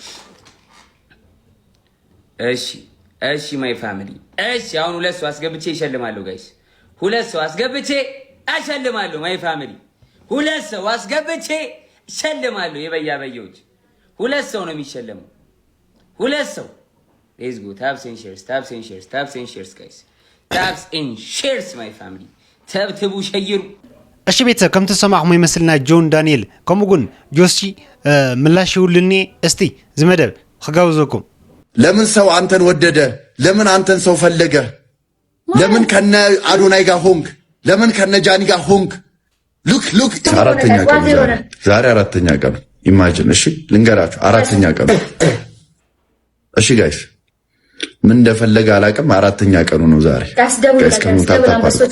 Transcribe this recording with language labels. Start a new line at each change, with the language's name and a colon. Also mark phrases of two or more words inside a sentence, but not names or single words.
Amharic: እሺ
English: my family
Amharic: እሺ አሁን ሁለት ሰው አስገብቼ ይሸልማለሁ ጋይስ ሁለት ሰው አስገብቼ አሸልማለሁ
English: my family
Amharic: ሁለት ሰው አስገብቼ ሸልማለሁ የበያበየዎች ሁለት ሰው ነው የሚሸለመው ሁለት ሰው
English: let's go taps and shares guys taps and shares my family
Amharic: ተብትቡ ሸይሩ
Tigrinya: እሺ ቤተሰብ ከም ተሰማዕሙ ይመስልና ጆን ዳንኤል ከምኡጉን ጆሲ ምላሽ ይውልኒ እስቲ ዝመደብ ክጋብዘኩም
Amharic: ለምን ሰው አንተን ወደደ ለምን አንተን ሰው ፈለገ ለምን ከነ አዶናይ ጋር ሆንክ ለምን ከነ ጃኒ ጋር ሆንክ ሉክ አራተኛ ቀን ዛሬ አራተኛ ቀን ኢማጂን እሺ ልንገራችሁ አራተኛ ቀን እሺ ጋይስ ምን እንደፈለገ አላቅም አራተኛ ቀኑ ነው ዛሬ ጋይስ ከሙታታ